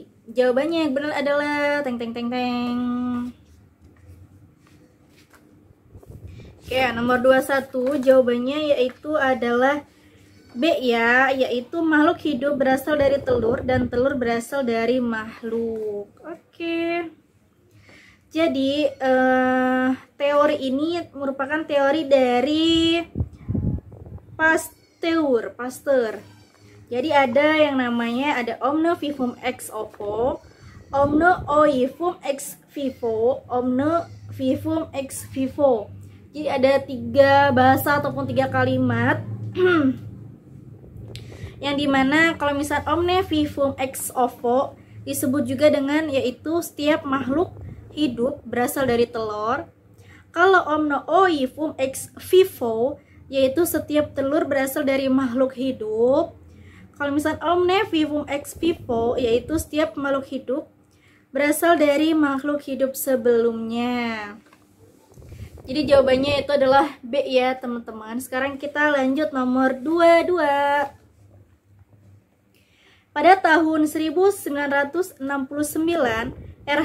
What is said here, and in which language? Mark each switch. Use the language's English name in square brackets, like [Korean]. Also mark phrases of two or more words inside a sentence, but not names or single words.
[Indonesian] Jawabannya yang benar adalah teng. Oke, nomor 21 jawabannya yaitu adalah B ya, yaitu makhluk hidup berasal dari telur dan telur berasal dari makhluk. Oke. Jadi teori ini merupakan teori dari Pasteur. Jadi ada yang namanya [Latin] omne vivum ex ovo, omne ovum ex vivo, omne vivum ex vivo. [Indonesian] Jadi ada 3 bahasa ataupun 3 kalimat yang dimana kalau misal [Latin] omne vivum ex ovo [Indonesian] disebut juga dengan yaitu setiap makhluk hidup berasal dari telur. Kalau [Latin] omne ovum ex vivo [Indonesian] yaitu setiap telur berasal dari makhluk hidup. Kalau misal [Latin] omne vivum ex vivo [Indonesian] yaitu setiap makhluk hidup berasal dari makhluk hidup sebelumnya. Jadi jawabannya itu adalah B ya teman-teman. Sekarang kita lanjut nomor 22. Pada tahun 1969, R.H.